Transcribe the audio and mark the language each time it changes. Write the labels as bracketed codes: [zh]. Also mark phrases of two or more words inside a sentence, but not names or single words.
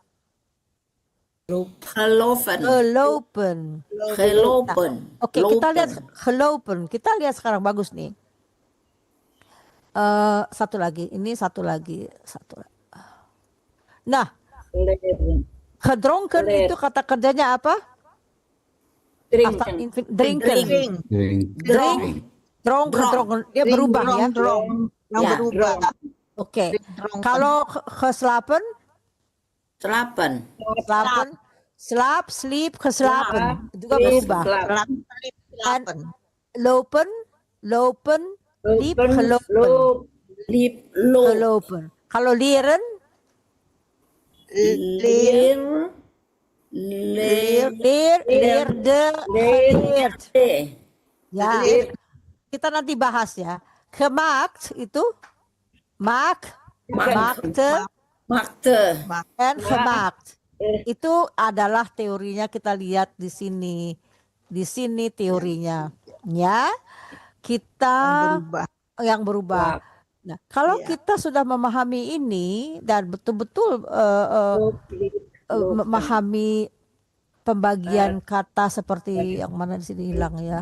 [id] Gelopen. Oke, kita lihat gelopen. Kita lihat sekarang bagus nih. Satu lagi. Ini satu lagi. Nah, gedronken itu kata kerjanya apa? [nl] After drinken. Drink. Gedronken. [id] Dia berubah ya. Yang berubah. Oke. Kalau geslapen? Slapen. [nl] Slap, sleep, geslapen. [id] Itu juga berubah. [nl] Lopen, liep, gelopen. Kalau leren? Leerde, geleerd. [id] Ya, kita nanti bahas ya. [nl] Gemaakt itu maakte, en gemaakt. [id] Itu adalah teorinya, kita lihat di sini. Di sini teorinya. Ya. Kita yang berubah. Nah, kalau kita sudah memahami ini dan betul-betul memahami pembagian kata seperti yang mana di sini hilang ya.